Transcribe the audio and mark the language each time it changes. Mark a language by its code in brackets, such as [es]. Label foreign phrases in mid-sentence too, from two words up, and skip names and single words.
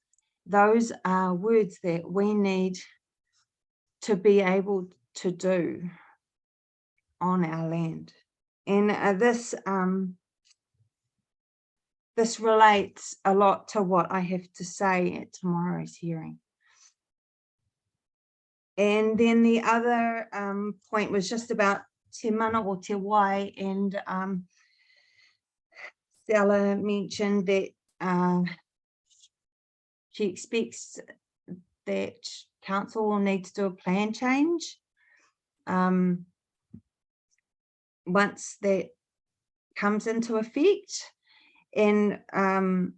[en] Those are words that we need to be able to do on our land. And this relates a lot to what I have to say at tomorrow's hearing. And then the other point was just about [mi] te mana o te wai, [en] and Stella mentioned that she expects that council will need to do a plan change once that comes into effect.